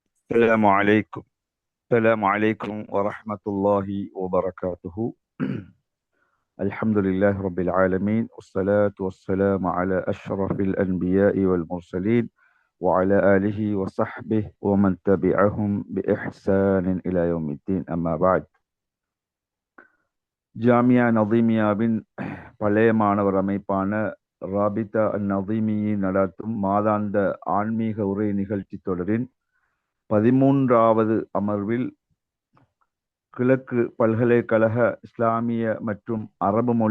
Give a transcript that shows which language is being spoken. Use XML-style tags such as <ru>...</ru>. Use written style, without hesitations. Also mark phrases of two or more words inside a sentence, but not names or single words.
<ar>السلام عليكم السلام عليكم ورحمة الله وبركاته. الحمد لله رب العالمين، والصلاة والسلام على أشرف الأنبياء والمرسلين وعلى آله وصحبه ومن تبعهم بإحسان إلى يوم الدين. أما بعد.</ar> <ta>ஜாமியா நதீமியாவின் பழைய மாணவர் அமைப்பான ராபிதா நதீமியை நடத்தும் மாதாந்த ஆன்மீக உரை நிகழ்ச்சி தொடரின் 13வது அமர்வில் கிழக்கு பல்கலைக்கழக இஸ்லாமிய மற்றும் அரபு மொழி</ta>